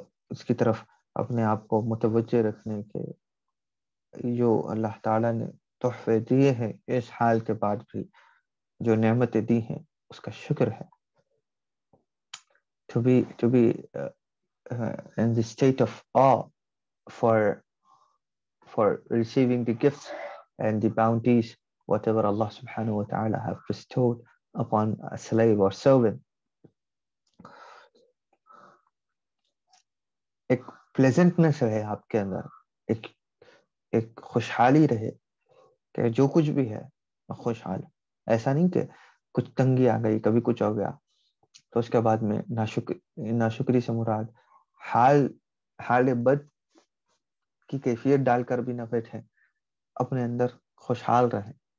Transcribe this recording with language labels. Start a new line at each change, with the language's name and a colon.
Urdu: اس کی طرف اپنے آپ کو متوجہ رکھنے کے جو اللہ تعالیٰ نے تحفے دیے ہیں، اس حال کے بعد بھی جو نعمتیں دی ہیں اس کا شکر ہے.
English: to be in the state of awe for receiving the gifts and the bounties whatever Allah subhanahu wa ta'ala have bestowed upon a slave or servant.
Urdu: ایک پلیزنٹنس رہے آپ کے اندر، ایک خوشحالی رہے کہ جو کچھ بھی ہے خوشحال. ایسا نہیں کہ کچھ تنگی آ گئی، کبھی کچھ ہو گیا تو اس کے بعد میں ناشکری سے مراد حال بد کی کیفیت ڈال کر بھی نہ بیٹھے، اپنے اندر خوشحال رہے.